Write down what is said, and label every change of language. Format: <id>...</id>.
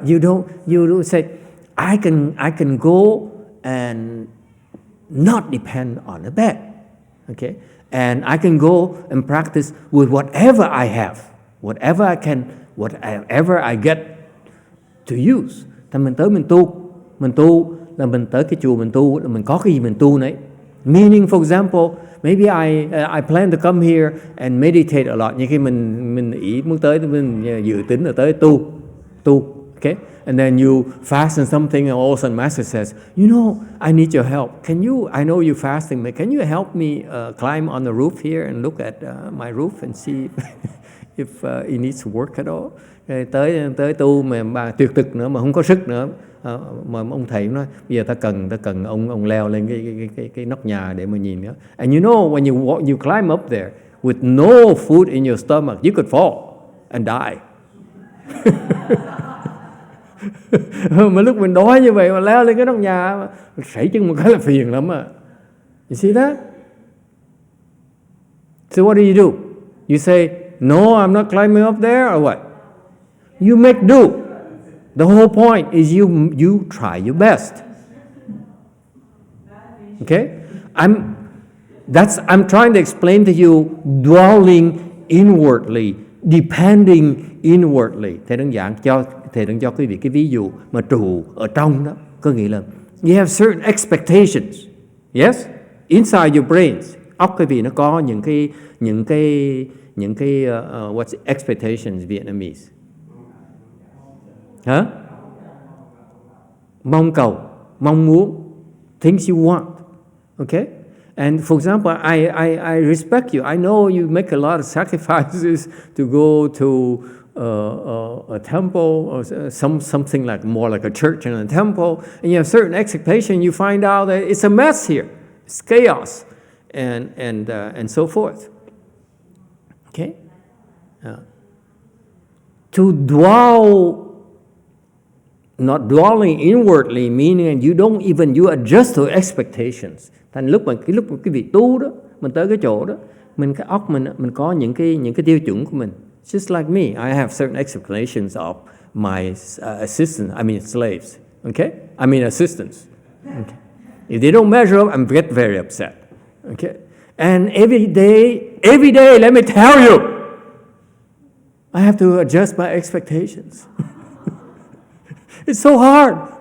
<en>You don't say I can go and not depend on a bed. Okay? And I can go and practice with whatever I have, whatever I get to use.</en> <vi>Thì mình tới mình tu là mình tới cái chùa mình tu là mình có cái gì mình tu nấy.</vi> <en>Meaning, for example, maybe I plan to come here and meditate a lot.</en> <vi>Như khi mình ý muốn tới, mình dự tính là tới tu, okay?</vi> <en>And then you fast on something, and all of a sudden Master says, you know, I need your help. I know you're fasting, but can you help me climb on the roof here and look at my roof and see if it needs work at all?</en> <vi>Tới tu mà bà tuyệt thực nữa mà không có sức nữa, mà ông thầy nói bây giờ ta cần ông leo lên cái nóc nhà để mà nhìn nữa.</vi> <en>And you know when you climb up there with no food in your stomach, you could fall and die.</en> <vi>Mà lúc mình đói như vậy mà leo lên cái nóc nhà sảy chân một cái là phiền lắm à.</vi> <en>You see that? So what do? You say, no, I'm not climbing up there, or what? You make do. The whole point is you try your best. Okay? I'm trying to explain to you dwelling inwardly, depending inwardly.</en> <vi>Thầy đang cho quý vị cái ví dụ mà trụ ở trong đó, có nghĩa là</vi> <en>you have certain expectations. Yes? Inside your brains.</en> <vi>Óc quý vị nó có những cái</vi> <en>what's expectations Vietnamese?</en> <vi>Hả? Mong cầu, mong muốn,</vi> <en>things you want.</en> <vi>Okay?</vi> <en>And for example, I respect you. I know you make a lot of sacrifices to go to a temple or something more like a church and a temple, and you have certain expectation. You find out that it's a mess here, it's chaos, and so forth. Okay, to dwell. Not dwelling inwardly, meaning you adjust to expectations.</en> <vi>Thành lúc cái vị tu đó, mình tới cái chỗ đó, cái óc mình có những cái tiêu chuẩn của mình.</vi> <en>Just like me, I have certain expectations of my slaves. Okay, assistants. Okay. If they don't measure up, I get very upset. Okay, and every day, let me tell you, I have to adjust my expectations. It's so hard.</en>